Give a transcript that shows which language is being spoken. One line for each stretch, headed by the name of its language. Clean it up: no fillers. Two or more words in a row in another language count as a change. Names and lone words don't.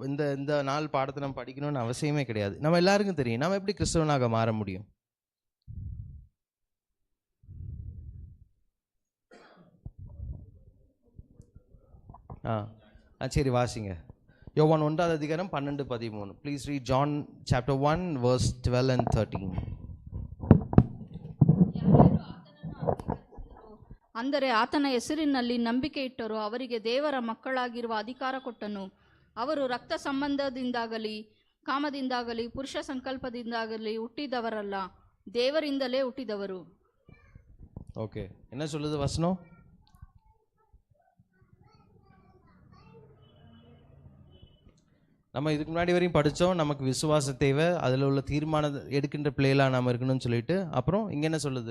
Tamil: இந்த நாள் பாடத்தை நம்ம படிக்கணும்னு அவசியமே கிடையாது. நம்ம எல்லாருக்கும் தெரியும் நம்ம எப்படி கிறிஸ்தவனாக மாற முடியும். சரி வாசிங்க. யோவான் 1 அதிகாரம் 12-13.
English: please read John chapter 1 verse 12 and 13.
Kannada: ಅಂದರೆ ಆತನ ಹೆಸರಿನಲ್ಲಿ ನಂಬಿಕೆ ಇಟ್ಟರು ಅವರಿಗೆ ದೇವರ ಮಕ್ಕಳಾಗಿರುವ ಅಧಿಕಾರ ಕೊಟ್ಟನು. ಅವರು ರಕ್ತ ಸಂಬಂಧದಿಂದಾಗಲಿ ಕಾಮದಿಂದಾಗಲಿ ಪುರುಷ ಸಂಕಲ್ಪದಿಂದಾಗಲಿ ಹುಟ್ಟಿದವರಲ್ಲ, ದೇವರಿಂದಲೇ ಹುಟ್ಟಿದವರು.
Tamil: ஓகே, என்ன சொல்லுது வசனம்? நம்ம இதுக்கு முன்னாடி வரையும் படித்தோம், நமக்கு விசுவாச தேவை, அதில் உள்ள தீர்மானம் எடுக்கின்ற பிள்ளைகளாக நாம் இருக்கணும்னு சொல்லிட்டு. அப்புறம் இங்கே என்ன சொல்லுது?